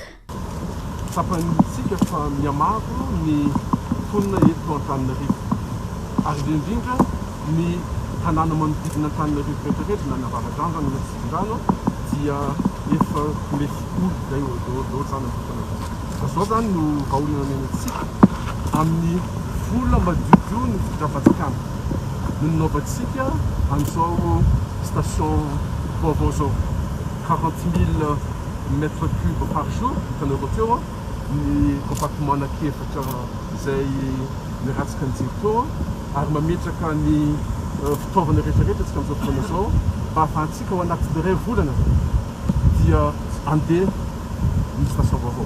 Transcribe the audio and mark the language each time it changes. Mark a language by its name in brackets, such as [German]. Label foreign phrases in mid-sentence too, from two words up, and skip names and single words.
[Malagasy] Tsapantsika fa miamaro ny mponina eto Antananarivo ary indrindra ny tanàna manodidina Antananarivo rehetrarehetra na ny avaradrano na Tsivindrano dia efa mety izay olo zany amin'ny fotoana. Zao zany no vahaolana menantsika amin'ny vola madiodio ny fitondrafanjakana no nanaovantsika an'izao station vaovao zao 40 000 [French] mètres cubes par jour [Malagasy] hitanareo teo ny compartiment anankiefatra izay miratsika ny jiro teo ary mametraka ny fitaovana rehetrarehetra tsika amin'izao fotoana zao mba ahafahantsika ao anatin'ny iray volana dia andeha ny station vaovao.